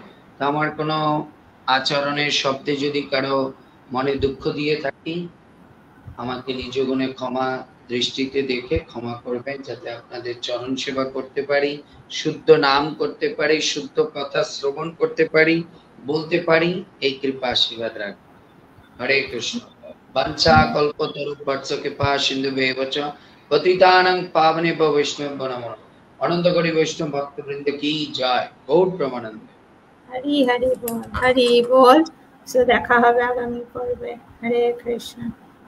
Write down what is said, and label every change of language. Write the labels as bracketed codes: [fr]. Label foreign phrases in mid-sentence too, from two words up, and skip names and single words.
[bn] আমার কোনো আচরণের শব্দে যদি কারো মনে দুঃখ দিয়ে থাকি, আমাকে নিজ গুণে ক্ষমা দৃষ্টিতে দেখে ক্ষমা করবেন, যাতে আপনাদের চরণ সেবা করতে পারি, শুদ্ধ নাম করতে পারি, শুদ্ধ কথা শ্রবণ করতে পারি, বলতে পারি, এই কৃপা আশীর্বাদ রাখবেন। [sa] हरे कृष्ण। वञ्चा कल्पतरुभ्यर्ष कृपा सिन्धुभ्येव च पतितानां पावनेभ्यो वैष्णवेभ्यो नमः। [bn] অনন্ত কোটি বৈষ্ণব ভক্তবৃন্দ কি জয়। গৌর প্রেমানন্দে। হরি হরি বল, হরি বল। দেখা হবে আগামী পর্বে। হরে কৃষ্ণ।